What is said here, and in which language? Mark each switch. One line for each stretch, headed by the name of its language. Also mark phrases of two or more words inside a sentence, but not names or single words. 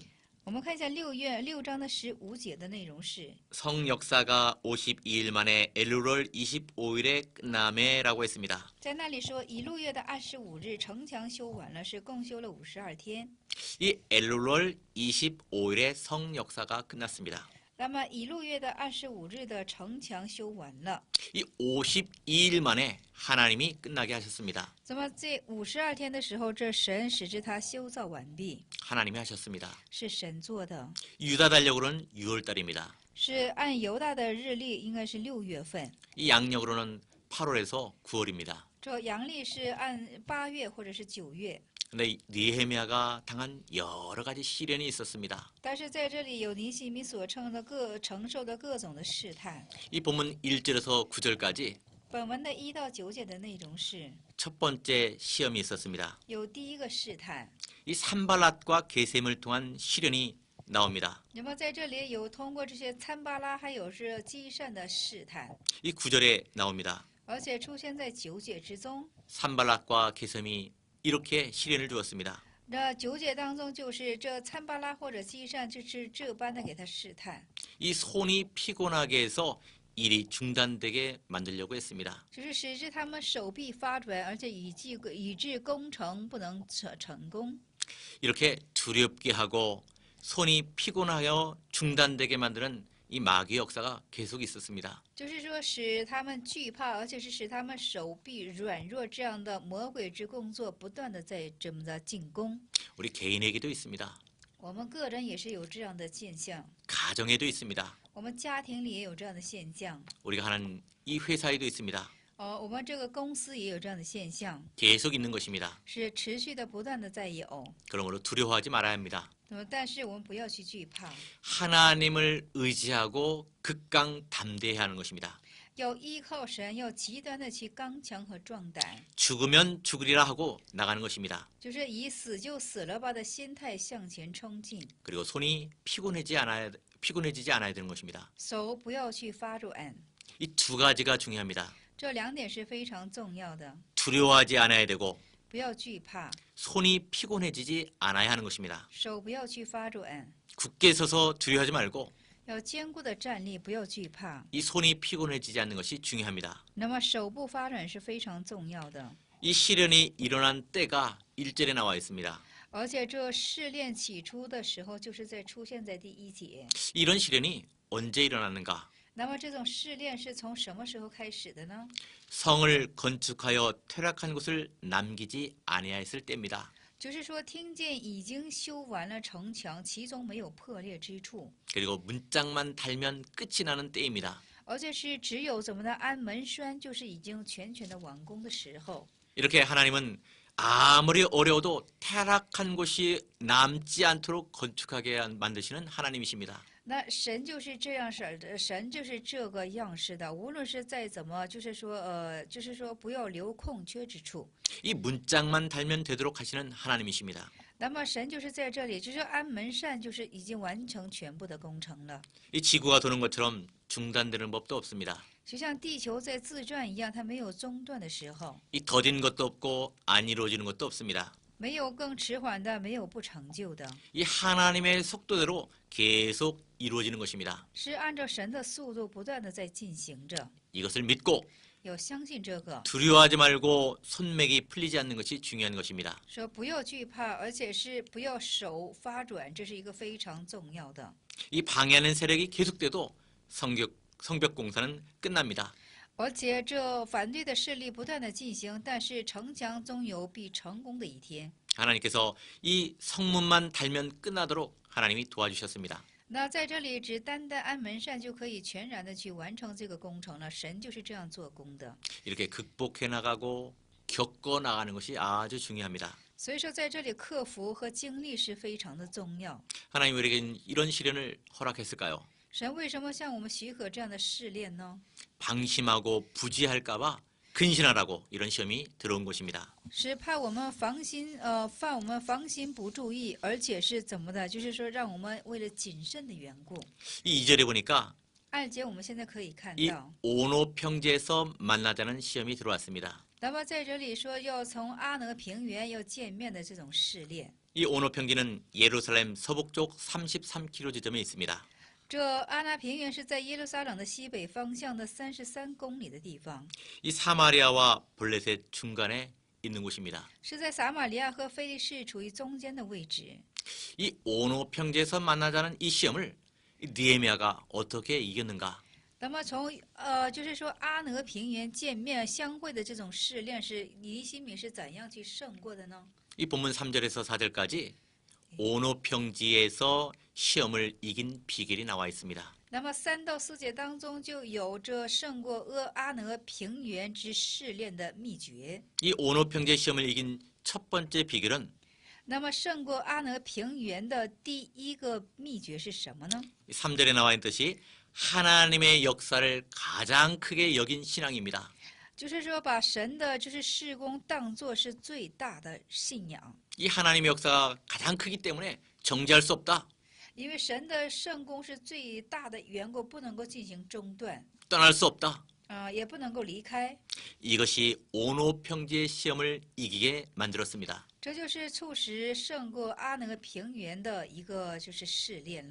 Chinese: 我们看一下6章的15节的内容是。
Korean: 성 역사가 52일 만에 엘룰월 25일에 끝남에라고 했습니다.
Chinese: 在那里说，以路月的25日，城墙修完了，是共修了52天。
Korean: 이 엘룰월 25일에 성 역사가 끝났습니다.
Chinese: 那么以路月的25日的城墙修完了，
Korean: 이 52일 만에 하나님이 끝나게 하셨습니다.
Chinese: 那么这52天的时候，这神使之他修造完毕，
Korean: 하나님이 하셨습니다.
Chinese: 是神做的，
Korean: 유다 달력으로는 6월달입니다.
Chinese: 是按犹大的日历应该是6月份，
Korean: 이 양력으로는 8월에서 9월입니다.
Chinese: 这阳历是按8月或者是9月。
Korean: 근데 느헤미야가 당한 여러 가지 시련이 있었습니다.
Chinese: 但是在这里有尼希米所承受的各种的试探。
Korean: 이 본문 1절에서 9절까지
Chinese: 本文的1到9节的内容是
Korean: 첫 번째 시험이 있었습니다.
Chinese: 有第一个试探，
Korean: 이 산발랏과 게셈을 통한 시련이 나옵니다.
Chinese: 那么在这里有通过这些参巴拉还有是基善的试探，
Korean: 이 9절에 나옵니다.
Chinese: 而且出现在9节之中。
Korean: 산발랏과 게셈이 이렇게 시련을 주었습니다.
Chinese: 那9节当中就是这参巴拉或者基善，就是这般的给他试探，
Korean: 이 손이 피곤하게 해서 일이 중단되게 만들려고 했습니다.
Chinese: 就是使之他们手臂发软，而且以致工程不能成功。
Korean: 이렇게 두렵게 하고 손이 피곤하여 중단되게 만드는 이 마귀의 역사가 계속 있었습니다.
Chinese: 就是说使他们惧怕，而且是使他们手臂软弱，这样的魔鬼之工作不断的在这么的进攻。
Korean: 우리 개인에게도 있습니다.
Chinese: 我们个人也是有这样的现象，
Korean: 가정에도 있습니다.
Chinese: 我们家庭里也有这样的现象，
Korean: 우리가 하는 이 회사에도 있습니다.
Chinese: 我们这个公司也有这样的现象，
Korean: 계속 있는 것입니다.
Chinese: 是持续的不断的在有。
Korean: 그러므로 두려워하지 말아야 합니다.
Chinese: 那么，但是我们不要去惧怕，
Korean: 하나님을 의지하고 극강담대해야 하는 것입니다.
Chinese: 要依靠神，要极端的去刚强和壮胆，
Korean: 죽으면 죽으리라 하고 나가는 것입니다.
Chinese: 就是以死就死了吧的心态向前冲进，
Korean: 그리고 손이 피곤해지지 않아야 되는 것입니다.
Chinese: 手不要去发软。
Korean: 이 두 가지가 중요합니다.
Chinese: 这2点是非常重要的，
Korean: 두려워하지 않아야 되고
Chinese: 不要惧怕，
Korean: 손이 피곤해지지 않아야 하는 것입니다.
Chinese: 手不要去发软，
Korean: 굳게 서서 두려워하지 말고
Chinese: 要坚固的站立，不要惧怕。
Korean: 이 손이 피곤해지지 않는 것이 중요합니다.
Chinese: 那么手部发软是非常重要的，
Korean: 이 시련이 일어난 때가 1절에 나와 있습니다.
Chinese: 而且这试炼起初的时候，就是出现在第1节。
Korean: 이런 시련이 언제 일어났는가?
Chinese: 那么这种试炼是从什么时候开始的呢？
Korean: 성을 건축하여 퇴락한 곳을 남기지 아니하였을 때입니다.
Chinese: 就是说，听见已经修完了城墙，其中没有破裂之处，
Korean: 그리고 문짝만 달면 끝이 나는 때입니다.
Chinese: 而且是只有怎么的安门栓，就是已经全的完工的时候。
Korean: 이렇게 하나님은 아무리 어려워도 퇴락한 곳이 남지 않도록 건축하게 만드시는 하나님이십니다.
Chinese: 那神就是这样式的，神就是这个样式的，无论是再怎么，就是说不要留空缺之处。
Korean: 이 문짝만 달면 되도록 하시는 하나님이십니다.
Chinese: 那么神就是在这里，就是安门扇，就是已经完成全部的工程了。
Korean: 이 지구가 도는 것처럼 중단되는 법도 없습니다.
Chinese: 就像地球在自转一样，它没有中断的时候，
Korean: 이 더딘 것도 없고 안 이루어지는 것도 없습니다.
Chinese: 没有更迟缓的，没有不成就的，
Korean: 이 하나님의 속도대로 계속 이루어지는 것입니다.
Chinese: 是按照神的速度不断的在进行着。
Korean: 이것을 믿고
Chinese: 要相信这个，
Korean: 두려워하지 말고 손맥이 풀리지 않는 것이 중요한 것입니다.
Chinese: 说不要惧怕，而且是不要手发软，这是一个非常重要的。
Korean: 이 방해하는 세력이 계속돼도 성벽 공사는 끝납니다.
Chinese: 而且这反对的势力不断的进行，但是城墙终有必成功的一天。
Korean: 하나님께서 이 성문만 달면 끝나도록 하나님이 도와주셨습니다.
Chinese: 那在这里，只单单安门扇就可以全然的去完成这个工程了。神就是这样做工的。
Korean: 이렇게 극복해 나가고 겪어 나가는 것이 아주 중요합니다.
Chinese: 所以说，在这里克服和经历是非常的重要。
Korean: 하나님 우리에게 이런 시련을 허락했을까요?
Chinese: 神为什么向我们许可这样的试炼呢？
Korean: 방심하고 부지할까봐 근신하라고 이런 시험이 들어온 것입니다.
Chinese: 是怕我们犯我们防心不注意，而且是怎么的？就是说，让我们为了谨慎的缘故。
Korean: 이 2절에 보니까
Chinese: 2 节我们现在可以看 이 到，
Korean: 오노 평지에서 만나자는 시험이 들어왔습니다.
Chinese: 那么在这里说要从阿挪平原要见面的这种试炼。
Korean: 이 오노 평지는 예루살렘 서북쪽 33km 지점에 있습니다.
Chinese: 这阿那平原是在耶路撒冷的西北方向的33公里的地方，
Korean: 이 사마리아와 블레셋 중간에 있는 곳입니다.
Chinese: 是在撒玛利亚和非利士处于中间的位置。
Korean: 이 오노 평지에서 만나자는 이 시험을 느헤미야가 어떻게 이겼는가?
Chinese: 那么就是说阿挪平原见面相会的这种试炼，是尼希米是怎样去胜过的呢？
Korean: 이 본문 3절에서 4절까지 오노 평지에서 시험을 이긴 비결이 나와 있습니다.
Chinese: 那么3到4节当中就有着胜过阿挪平原之试炼的秘诀。
Korean: 이 오노 평지의 시험을 이긴 첫 번째 비결은
Chinese: 那么胜过阿挪平原的第一个秘诀是什么呢？
Korean: 3절에 나와 있는 뜻이 하나님의 역사를 가장 크게 여긴 신앙입니다.
Chinese: 就是说把神的就是事工当作是最大的信仰，
Korean: 이 하나님의 역사가 가장 크기 때문에 정지할 수 없다.
Chinese: 因为神的圣功是最大的缘故，不能够进行中断，
Korean: 떠날 수 없다.
Chinese: 也不能够离开。
Korean: 이것이 오노 평지의 시험을 이기게 만들었습니다.
Chinese: 这就是促使胜过阿挪平原的一个就是试炼了。